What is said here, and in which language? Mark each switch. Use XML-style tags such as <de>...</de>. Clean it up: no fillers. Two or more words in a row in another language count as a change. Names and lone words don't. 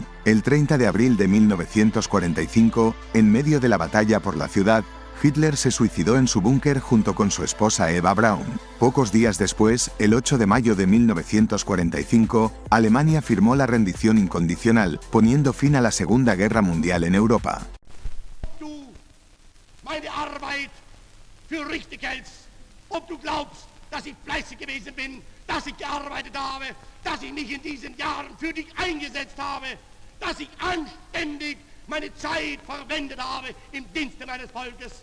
<es>El 30 de abril de 1945, en medio de la batalla por la ciudad, Hitler se suicidó en su búnker junto con su esposa Eva Braun. Pocos días después, el 8 de mayo de 1945, Alemania firmó la rendición incondicional, poniendo fin a la Segunda Guerra Mundial en Europa.</es> <de>meine Arbeit für richtig hältst, ob du glaubst, dass ich fleißig gewesen bin, dass ich gearbeitet habe, dass ich mich in diesen Jahren für dich eingesetzt habe, dass ich anständig meine Zeit verwendet habe im Dienste meines Volkes.</de>